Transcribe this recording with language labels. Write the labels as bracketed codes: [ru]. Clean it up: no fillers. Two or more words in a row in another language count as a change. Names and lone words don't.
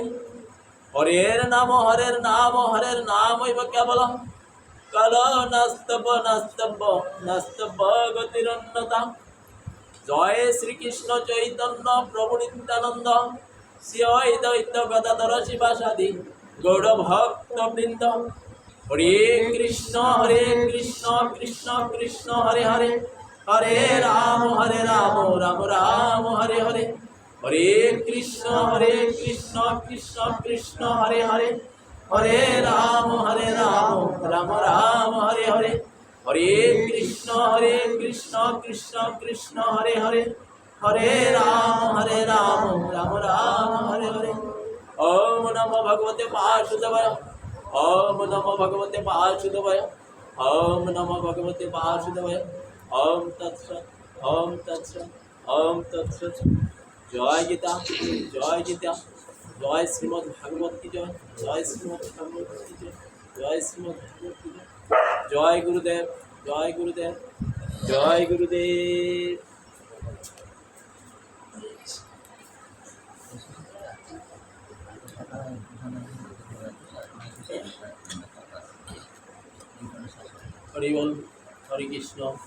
[sa] হরের নাম হইব কেবলম কাল নাস্তব্য নাস্তব্য নাস্তব্য গতিরন্নতা। [bn] জয় শ্রীকৃষ্ণ চৈতন্য প্রভু নিত্যানন্দ শ্রী অদ্বৈত গদাধর শিবাসাদি গৌর ভক্ত বৃন্দ। [sa] হরে কৃষ্ণ কৃষ্ণ কৃষ্ণ হরে হরে হরে রাম রাম রাম হরে হরে। হরে কৃষ্ণ কৃষ্ণ কৃষ্ণ হরে হরে হরে রাম রাম রাম হরে হরে। হরে কৃষ্ণ কৃষ্ণ কৃষ্ণ হরে হরে হরে রাম রাম রাম হরে হরে। ওম নমো ভগবতে বাসুদেবায় ওম নমো ভগবতে বাসুদেবায় ওম নমো ভগবতে বাসুদেবায়। ওম তৎসৎ ওম তৎসৎ ওম তৎসৎ। [bn] জয় গীতা জয় গীতা জয় শ্রীমদ ভাগবত কি জয়, জয় শ্রীমদ ভাগবত কি জয়, জয় শ্রীমদ ভাগবত কি জয়। জয় গুরুদেব, জয় গুরুদেব, জয় গুরুদেব। হরি বল, হরে কৃষ্ণ।